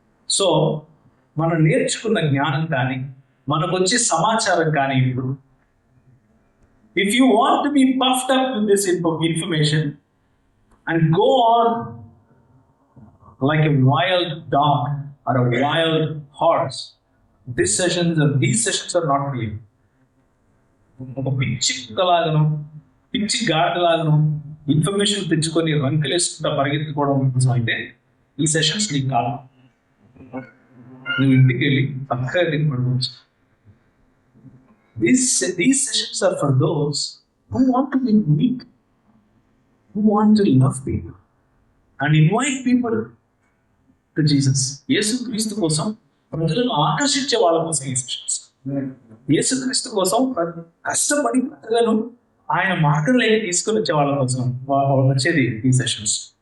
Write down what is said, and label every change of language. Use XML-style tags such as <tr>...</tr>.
<te>So మనం నేర్చుకున్న జ్ఞానం కానీ, మనకు వచ్చే సమాచారం కానీ, ఇప్పుడు</te> <en>if you want to be puffed up with this information and go on like a wild dog or a wild horse, these sessions are not for you.</en> <te>ఒక పిచ్చి కుక్కలాగను, పిచ్చి గాడిలాగను ఇన్ఫర్మేషన్ తెచ్చుకొని రంకెలేసుకుంటా పరిగెత్తుకోవడం కోసం అయితే ఈ సెషన్స్ నీకు కాదు. నువ్వు ఇంటికి వెళ్ళి చక్కగా తినపడవచ్చు.</te> <en>These sessions are for those who want to be meek, who want to love people and invite people to Jesus.</en> <te>యేసుక్రీస్తు కోసం ప్రజలను ఆకర్షించే వాళ్ళ కోసం ఈ సెషన్స్. యేసుక్రీస్తు కోసం కష్టపడి ప్రజలను ఆయన మార్గంలోకి తీసుకొని వచ్చే వాళ్ళ కోసం వచ్చేది ఈ సెషన్స్.</te>